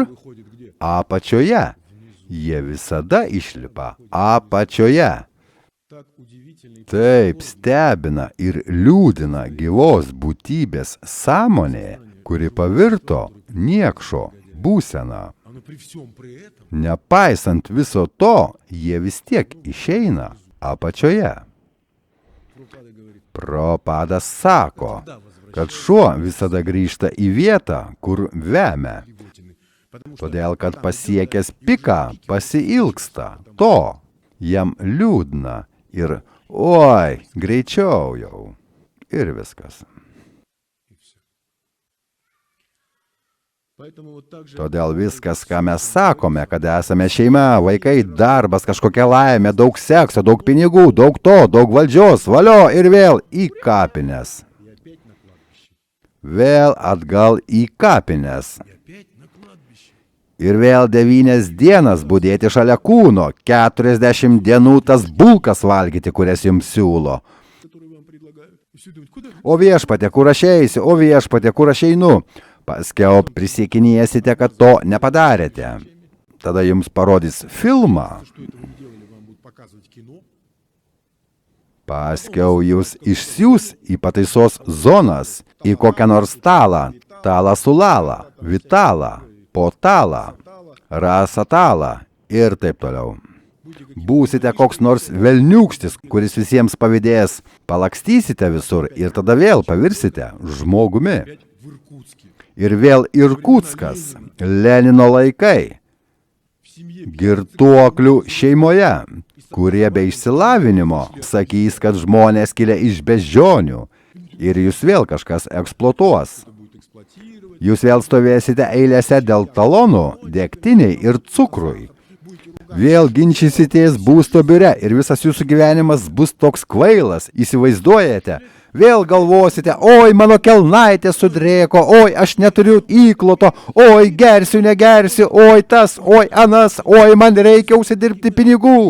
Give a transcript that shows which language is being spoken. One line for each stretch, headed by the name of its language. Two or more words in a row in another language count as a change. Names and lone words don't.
Lithuanian: Apačioje. Jie visada išlipa apačioje. Taip stebina ir liūdina gyvos būtybės sąmonė, kuri pavirto niekšo būsena.
Russian: Оно при всем при этом
Lithuanian: Nepaisant viso to, jie vis tiek išeina apačioje.
Russian: Прабхупада говорит,
Lithuanian: Prabhupada sako, kad šuo visada grįžta į vietą, kur vemia,
Russian: животины, потому что
Lithuanian: todėl kad pasiekęs piką pasiilgsta to, jam liūdna ir oi, greičiau jau. Ir viskas.
Russian: поэтому вот так же
Lithuanian: Todėl viskas, ką mes sakome, kad esame šeima, vaikai, darbas, kažkokia laimė, daug sekso, daug pinigų, daug to, daug valdžios, valio ir vėl į kapines.
Russian: и опять на кладбище,
Lithuanian: Vėl atgal į kapines.
Russian: и опять на кладбище.
Lithuanian: Ir vėl 9 dienas būdėti šalia kūno, 40 dienų tas bulkas valgyti, kurias jums siūlo.
Russian: Которые вам предлагают. И все думают, куда?
Lithuanian: O viešpatė, kur aš eisiu, o viešpatė, kur aš einu. Paskiau prisiekinėsite, kad to nepadarėte. Tada jums parodys filmą.
Russian: Что этого не делали, вам будут показывать кино.
Lithuanian: Paskiau jūs išsiūs į pataisos zonas, į kokią nors talą, talą sulalą, vitalą, potalą, rasatalą ir taip toliau. Būsite koks nors velniūkštis, kuris visiems pavydės, palakstysite visur ir tada vėl pavirsite žmogumi.
Russian: Опять в Иркутске.
Lithuanian: Ir vėl Irkutskas, Lenino laikai,
Russian: В семье
Lithuanian: girtuoklių šeimoje, kurie be išsilavinimo sakys, kad žmonės kilę iš beždžionių ir jūs vėl kažkas eksploatuos.
Russian: будет эксплуатировать.
Lithuanian: Jūs vėl stovėsite eilėse dėl talonų, degtiniai ir cukrui. Vėl ginčysitės būsto biure ir visas jūsų gyvenimas bus toks kvailas, įsivaizduojate? Vėl galvosite, oi, mano kelnaitė sudrėko, oi, aš neturiu įkloto, oi, gersiu, negersiu, oi, tas, oi, anas, oi, man reikia užsidirbti pinigų.